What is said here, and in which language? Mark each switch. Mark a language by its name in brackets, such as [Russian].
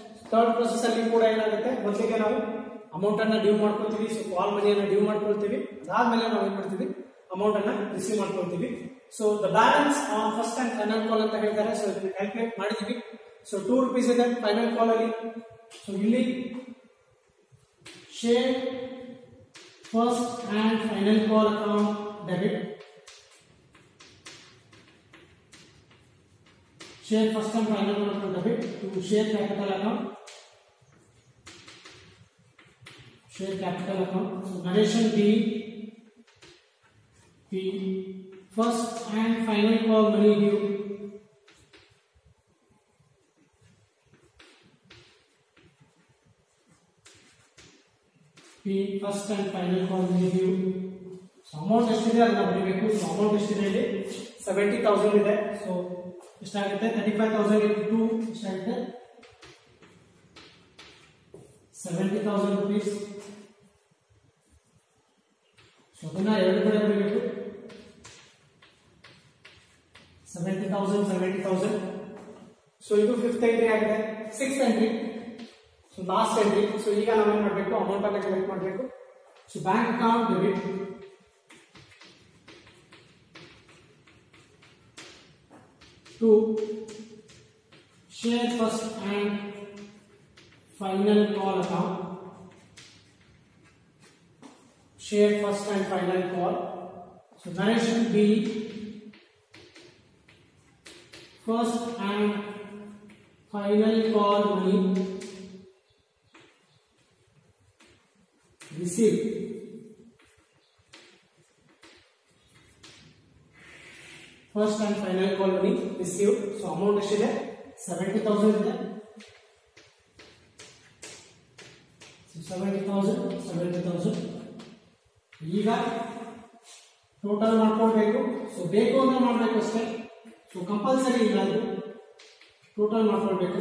[Kannada] Third process ಅಲ್ಲಿ ಕೂಡ ಏನಾಗುತ್ತೆ, ಮೊದಲಿಗೆ ನಾವು ಅಮೌಂಟ್ ಅನ್ನ ಡ್ಯೂ ಮಾಡ್ಕೊಳ್ತೀವಿ. ಸೊ ಕಾಲ್ ಮನಿಯನ್ನ ಡ್ಯೂ ಮಾಡ್ಕೊಳ್ತೀವಿ, ಅದಾದ್ಮೇಲೆ ನಾವು ಏನ್ ಮಾಡ್ತೀವಿ, ಅಮೌಂಟ್ ಅನ್ನ ರಿಸೀವ್ ಮಾಡ್ಕೊಳ್ತೀವಿ. So [English] the balance on first and final call [Kannada] ಅಂತ ಹೇಳ್ತಾರೆ. ಸೊ ಇದನ್ನ ಕ್ಯಾಲ್ಕುಲೇಟ್ ಮಾಡಿದೀವಿ. ಸೊ 2 rupees ಇದೆ ಫೈನಲ್ ಕಾಲ್ ಅಲ್ಲಿ. [English] So ಇಲ್ಲಿ share first and final call account debit, share first and final account debit to share capital account, share capital account. So narration B, P. First and final call money due. P. First and final call money due. [Kannada] So amount ಎಷ್ಟಿದೆ ಅದನ್ನ ಬರೀಬೇಕು. So amount ಎಷ್ಟಿದೆ ಇಲ್ಲಿ 70,000 ಇದೆ. So ಎಷ್ಟಾಗುತ್ತೆ 35,000 into 2 ಎಷ್ಟಾಗುತ್ತೆ 70,000 rupees. So ಅದನ್ನ ಎರಡು ಕಡೆ ಬರೀಬೇಕು. 70,000. ಸೊ ಇದು ಫಿಫ್ತ್ ಎಂಟ್ರಿ ಆಗಿದೆ. [English] Six entry, so last entry. [Kannada] So ಈಗ ನಾವೇನ್ ಮಾಡಬೇಕು, ಅಮೌಂಟ್ ಅನ್ನ ಕಲೆಕ್ಟ್ ಮಾಡಬೇಕು. [English] So bank account debit to share first and final call account. Share first and final call. So that should be first and final call money received. First and final call money received. [Kannada] So amount ಎಷ್ಟಿದೆ 70,000 ಇದೆ. So 70,000. ಈಗ total ಮಾಡ್ಕೊಳ್ಬೇಕು. So ಬೇಕು ಅಂದ್ರೆ ಮಾಡಬೇಕು ಅಷ್ಟೇ. So compulsory ಇಲ್ಲ, ಅದು ಟೋಟಲ್ ಮಾಡ್ಕೊಳ್ಬೇಕು.